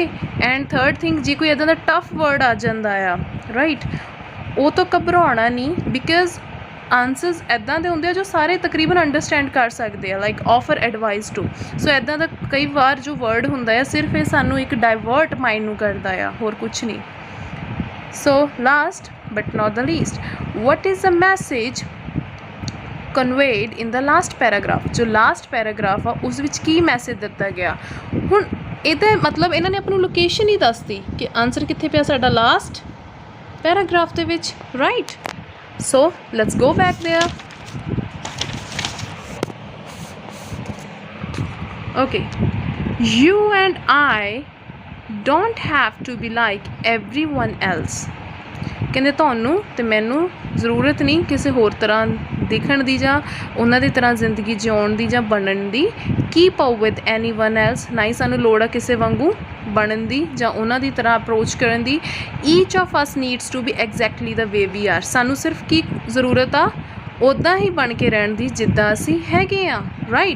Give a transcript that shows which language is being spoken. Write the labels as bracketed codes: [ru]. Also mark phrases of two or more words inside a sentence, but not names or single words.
[en] and third thing, [pa] ਜੇ ਕੋਈ ਇੱਦਾਂ ਦਾ [en] tough word [pa] ਆ ਜਾਂਦਾ ਆ, ਰਾਈਟ, ਉਹ ਤੋਂ ਘਬਰਾਉਣਾ ਨਹੀਂ, [en] because answers [pa] ਇੱਦਾਂ ਦੇ ਹੁੰਦੇ ਆ ਜੋ ਸਾਰੇ ਤਕਰੀਬਨ ਅੰਡਰਸਟੈਂਡ ਕਰ ਸਕਦੇ ਆ, [en] like offer advice to. [pa] ਸੋ ਇੱਦਾਂ ਦਾ ਕਈ ਵਾਰ ਜੋ ਵਰਡ ਹੁੰਦਾ ਆ ਸਿਰਫ ਇਹ ਸਾਨੂੰ ਇੱਕ [en] divert mind [pa] ਨੂੰ ਕਰਦਾ ਆ, ਹੋਰ ਕੁਛ ਨਹੀਂ। [en] so last but not the least, what is the message conveyed in the last paragraph? [pa] ਜੋ [en] last paragraph [pa] ਆ ਉਸ ਵਿੱਚ ਕੀ ਮੈਸੇਜ ਦਿੱਤਾ ਗਿਆ। ਹੁਣ ਇਹਦਾ ਮਤਲਬ ਇਹਨਾਂ ਨੇ ਆਪਣੀ ਲੋਕੇਸ਼ਨ ਹੀ ਦੱਸਤੀ ਕਿ ਆਨਸਰ ਕਿੱਥੇ ਪਿਆ ਸਾਡਾ [en] last paragraph [pa] ਦੇ ਵਿੱਚ, ਰਾਈਟ। [en] so let's go back there. ਓਕੇ, you and I don't have to be like everyone else। [pa] ਕਹਿੰਦੇ ਤੁਹਾਨੂੰ ਅਤੇ ਮੈਨੂੰ ਜ਼ਰੂਰਤ ਨਹੀਂ ਕਿਸੇ ਹੋਰ ਤਰ੍ਹਾਂ ਦਿਖਣ ਦੀ ਜਾਂ ਉਹਨਾਂ ਦੀ ਤਰ੍ਹਾਂ ਜ਼ਿੰਦਗੀ ਜਿਉਣ ਦੀ ਜਾਂ ਬਣਨ ਦੀ। [en] keep up with any one else, [pa] ਨਾ ਹੀ ਸਾਨੂੰ ਲੋੜ ਆ ਕਿਸੇ ਵਾਂਗੂ ਬਣਨ ਦੀ ਜਾਂ ਉਹਨਾਂ ਦੀ ਤਰ੍ਹਾਂ ਅਪਰੋਚ ਕਰਨ ਦੀ। [en] each of us needs to be exactly the way we are, [pa] ਸਾਨੂੰ ਸਿਰਫ ਕੀ ਜ਼ਰੂਰਤ ਆ ਉੱਦਾਂ ਹੀ ਬਣ ਕੇ ਰਹਿਣ ਦੀ ਜਿੱਦਾਂ ਅਸੀਂ ਹੈਗੇ ਹਾਂ, ਰਾਈਟ।